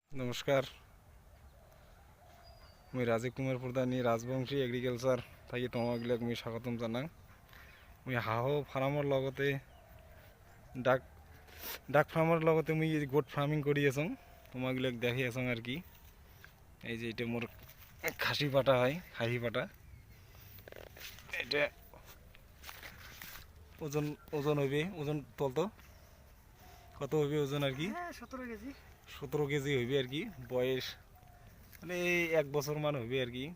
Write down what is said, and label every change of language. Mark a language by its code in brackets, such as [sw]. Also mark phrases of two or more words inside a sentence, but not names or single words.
[as] নমস্কার, আমি রাজীব কুমার প্রধানী রাজবংশী এগ্রিকালচার থাকি তোমাক আমি স্বাগতম জানাং। আমি হাঁহ ফার্মৰ লগতে ডাক ফার্মৰ লগতে আমি [en] goat farming [as] কৰি আছোঁ। [rkt] তোমাক দেখি আছোঁ আর কি। এই যে এটা মোর খাসি পাটা হয়, খাসি পাটা। এটা ওজন ওজন হইবে, ওজন তলতো কত হইবে ওজন আর কি? 17 কেজি। 17 কেজি হইবে আর কি। বয়স মানে এই 1 বছর মান হইবে আর কি।